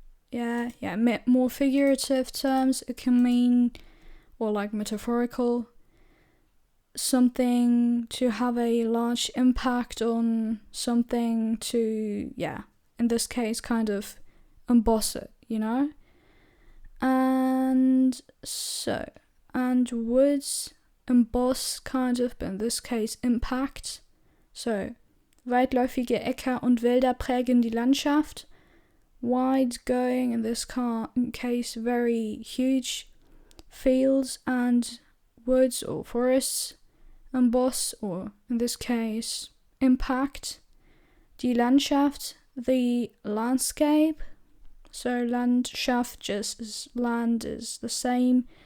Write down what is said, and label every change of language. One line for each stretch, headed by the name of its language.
English: Yeah, more figurative terms, it can mean, or like metaphorical, something to have a large impact on something, to, yeah, in this case, kind of emboss it, you know? And so, and words emboss kind of, but in this case, impact.
German: So, weitläufige Äcker und Wälder prägen die Landschaft.
English: Wide going, in this case, very huge fields and woods or forests. Emboss, or in this case, impact. Die Landschaft, the landscape. So Landschaft just as land is the same